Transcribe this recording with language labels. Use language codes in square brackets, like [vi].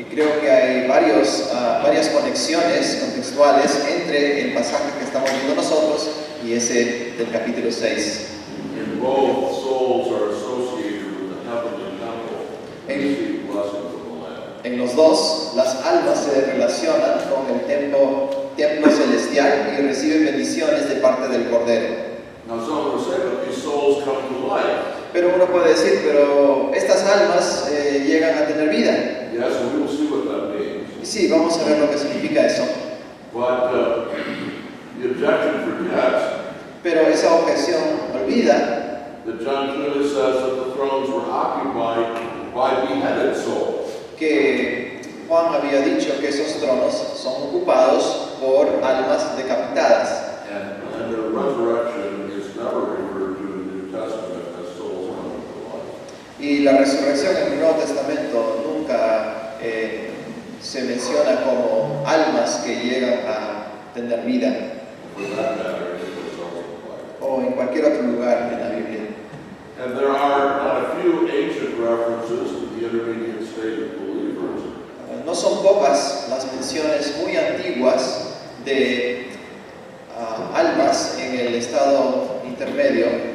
[es] Y creo que hay varias conexiones contextuales entre el pasaje que estamos viendo nosotros y ese del capítulo 6. [en] In both, souls are associated with the heavenly temple and receive blessings of the Lamb. [es] En los dos, las almas se relacionan con el templo celestial y reciben bendiciones de parte del Cordero. [en] Now, some will say that these souls come to life. [es] Pero uno puede decir, pero estas almas llegan a tener vida. [en] Yes, and we will see what that means. [es] Y sí, vamos a ver lo que significa eso. [en] But the objection forgets [es] Pero esa objeción olvida [en] that John clearly says that the thrones were occupied by beheaded souls. [es] que Juan había dicho que esos tronos son ocupados por almas decapitadas. [en] And the resurrection is never referred to in the New Testament as souls coming to life. [es] Y la resurrección en el Nuevo Testamento nunca se menciona como almas que llegan a tener vida, [en] For that matter, it was also life. [es] o en cualquier otro lugar en la Biblia. [en] And there are not a few ancient references to the intermediate state of believers. [es] No son pocas las menciones muy antiguas de almas en el estado intermedio